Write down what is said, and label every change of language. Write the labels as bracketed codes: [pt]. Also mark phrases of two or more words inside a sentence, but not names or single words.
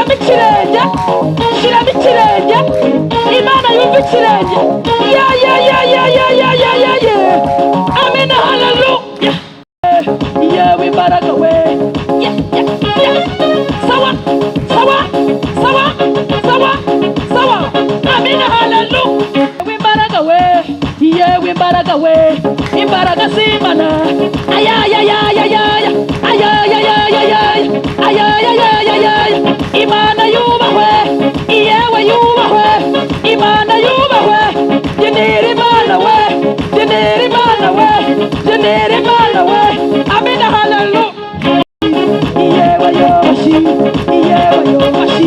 [rw] ikirenge, shiramo ikirenge, Imana yumva ikirenge. Ya ya ya ya ya ya ya ya ya. Amina, haleluya. Yewe imbaraga we. Ya ya ya. [sw] Sawa sawa sawa sawa sawa. [rw] Amina, haleluya. Imbaraga we. Yewe imbaraga we. Imbaraga z'Imana. Aya ya ya ya ya ya. Aya ya ya ya ya. Aya ya ya ya ya. Imana yubahwe. Yewe yubahwe. Imana yubahwe. Yenera Imana we. Yenera Imana we. Yenera Imana we. Amina, haleluya. Yewe yobashi. Yewe yobashi.